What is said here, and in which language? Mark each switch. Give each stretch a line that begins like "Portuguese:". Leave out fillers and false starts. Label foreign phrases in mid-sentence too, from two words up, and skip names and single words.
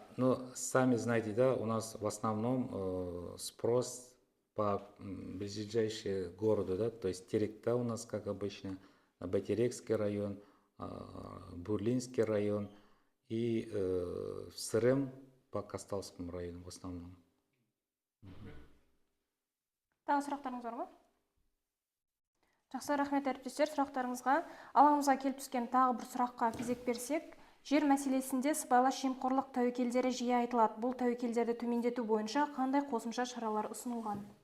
Russian: Ну, сами знаете, да, у нас в основном спрос по ближайшему городу, да, то есть Теректа у нас, как обычно, Байтерекский район, Бурлинский район и Сырым по Касталскому району в основном.
Kazakh: Тағы сұрақтарыңыз бар ма? Жақсы, рахмет әріптестер сұрақтарыңызға. Алаңымызға келіп түскен тағы бір сұраққа кезек берсек, жер мәселесінде сыбайлас жемқорлық тәуекелдері жиі айтылады. Бұл тәуекелдерді төмендету бойынша қандай қосымша шаралар ұсынылған?